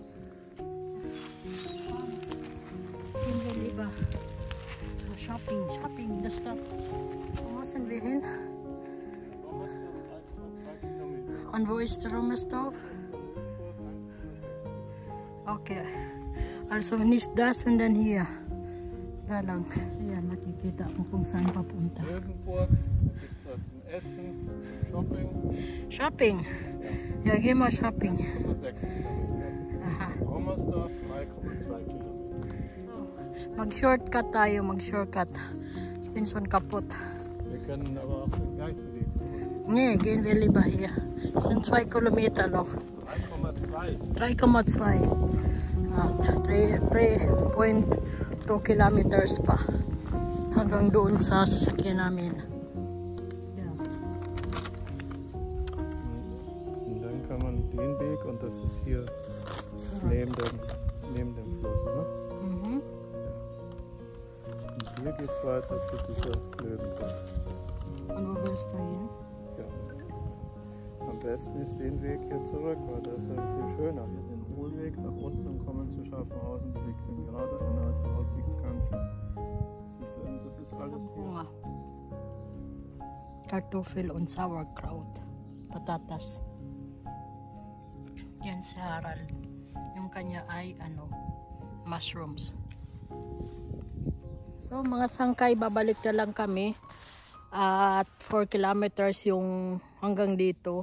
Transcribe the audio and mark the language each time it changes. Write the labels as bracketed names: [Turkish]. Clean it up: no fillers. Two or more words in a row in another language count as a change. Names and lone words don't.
[German] Komm, gehen wir lieber Shopping, das Stadt. Wo müssen wir hin? Und wo ist der Rummelsdorf? Okay. Also nicht das, sondern hier. Da lang. [Filipino] Ayan, makikita mo kung saan papunta. [German] Löwenburg, da gibt es zum Essen, zum Shopping. Shopping? Ja, geh mal shopping. 6 Kilometer. Aha. Rommersdorf 3,2 Kilometer. [Filipino] Mag-shortcut tayo, mag-shortcut. [German] Ich bin schon kaputt. Wir können aber auf den gleichen Weg zurück. Nee, gehen wir lieber hier. Das sind 2 Kilometer noch. 3,2. [Filipino] 3,2. 3.2 kilometers pa. Hanggang doon sa sasakyan namin. [German] Ja. Und dann kann man den Weg, und das ist hier neben dem Fluss. Ne? Mhm. Und hier geht es weiter zu dieser Löwenburg. Und wo willst du hin? Ja. Am besten ist den Weg hier zurück, weil das ist ja viel schöner. Hier den Hohlweg nach unten und kommen zu Schaffenhausen, liegt gerade an der Aussichtsgrenze. Das ist alles hier. [Filipino] Bunga. [German] Kartoffel und Sauerkraut. [Filipino] Patatas. Yan si Harald. Yung kanya ay mushrooms. So mga sangkay, babalik na lang kami. At 4 kilometers yung hanggang dito.